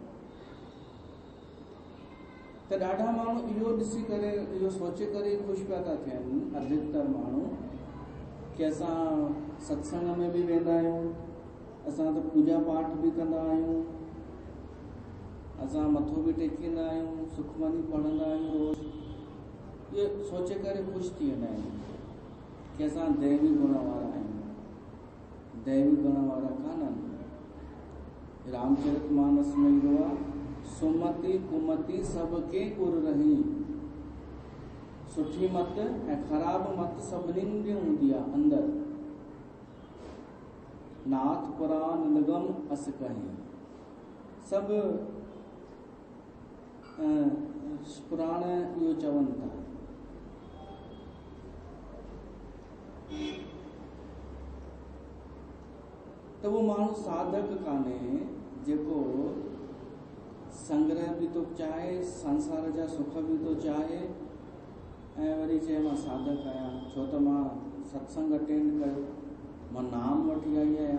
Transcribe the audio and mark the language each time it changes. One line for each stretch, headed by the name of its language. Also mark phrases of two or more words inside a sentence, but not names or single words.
Sindhi: त ॾाढा माण्हू इहो ॾिसी करे, इहो सोचे करे ख़ुशि पिया था थियनि, अधिकतर माण्हू, कि असां सत्संग में भी वेंदा आहियूं, असां त पूजा पाठ भी कंदा आहियूं, असां मथो भी टेकींदा आहियूं, सुखमनी पढ़ंदा आहियूं रोज़। इहे सोचे करे ख़ुशि थी वेंदा आहिनि कि असां दैवी गुण वारा आहियूं। दैवी गुण वारा कान्हनि। रामचरितमानस में ईंदो आहे,
Awadhi: सुमति कुमति सबके उर रही।
Sindhi: सुठी मत ऐं ख़राब मत सभिनीनि जी हूंदी आहे अंदर।
Awadhi: नाथ पुराण निगम अस कहीं।
Sindhi: सब पुराण इहो चवनि था। त उहो माण्हू साधक कान्हे जेको संग्रह बि थो चाहे, संसार जा सुख बि थो चाहे, ऐं वरी चए मां साधक आहियां छो त मां सत्संग अटेंड कयो, मां नाम वठी आई आहियां।